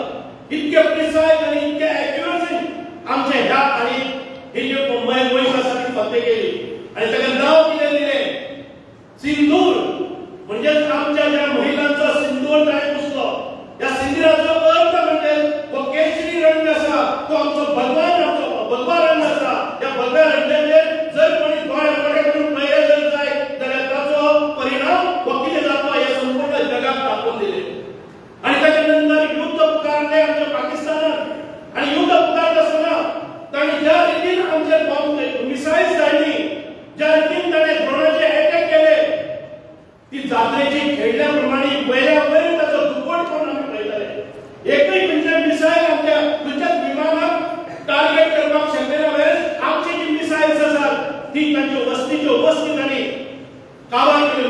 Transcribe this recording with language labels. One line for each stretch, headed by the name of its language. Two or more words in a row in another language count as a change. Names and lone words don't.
Konkani: इतके प्रिसाइज आणि इतके ॲक्युरेसी आमचे ह्या आणि ही जी मोहीम आसा ती फतेह केली आणि ताका नाव कितें दिलें सिंदूर, म्हणजे आमच्या ज्या महिलांचो सिंदूर ताणें पुसलो. या सिंदुराचो अर्थ म्हणजे तो केशरी रंग आसा तो आमचो भगवा रंग आसा. या भगव्या रंगाचेर जर कोणी दोळे बरे करून पळयले जर जाय जाल्यार ताचो परिणाम हो कितें जातलो हे संपूर्ण जगाक दाखोवन दिले.
Marathi: आणि त्याच्या नंतर युद्ध पुकारले आमच्या पाकिस्तानात आणि युद्ध पुकारत असताना
Konkani: ताणें ज्या रितीन आमचे
English: bomb missiles
Konkani: धाडली, ज्या रितीन ताणें ड्रोनाचे अटॅक केले, ती जात्रेची खेळल्याप्रमाणे वयल्या वयर ताचो दुप्पट करून आमी पळयताले. एकही खंयचे मिसाइल आमच्या खंयच्याच विमानाक टार्गेट करपाक शकलेना वेळेस आमची जी मिसाइल्स आसात ती तांची वस्ती तांणी काबार केली.